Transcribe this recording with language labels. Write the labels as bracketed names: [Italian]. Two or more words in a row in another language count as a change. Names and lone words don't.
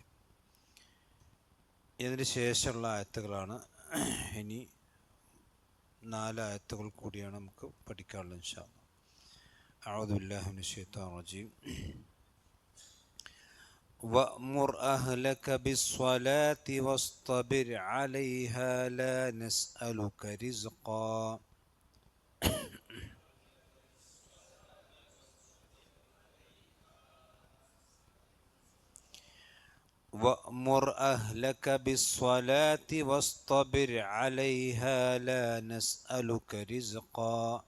[Malayalam] ഇതിന് ശേഷമുള്ള ആയത്തുകളാണ്, ഇനി 4 ആയത്തുകൾ കൂടിയാണ് നമുക്ക് പഠിക്കാനുള്ളത് [Arabic] إن شاء الله. أعوذ بالله من الشيطان الرجيم وأمر أهلك بالصلاة واصطبر عليها لا نسألك رزقا وأمر أهلك بالصلاة واصطبر عليها لا نسألك رزقا